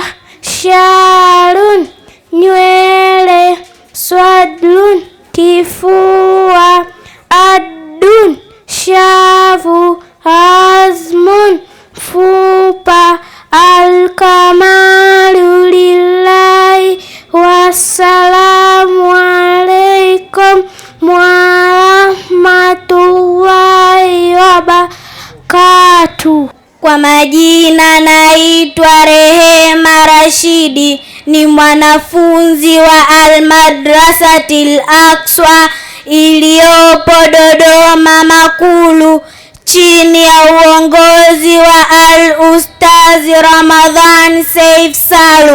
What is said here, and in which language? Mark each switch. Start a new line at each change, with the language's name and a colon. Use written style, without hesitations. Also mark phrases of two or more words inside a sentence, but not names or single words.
Swahili: Sharun, nywele. Swadlun, kifua. Adun, shavu. Azmun, fupa.
Arabic: الكمال لله، والسلام عليكم ورحمة الله وبركاته.
Swahili: Kwa majina naitwa Rehema Rashidi, ni mwanafunzi wa Al-Madrasatil Aqsa iliyopo Dodoma Makulu chini ya uongozi wa Al-Ustazi Ramadhan Seif Salum.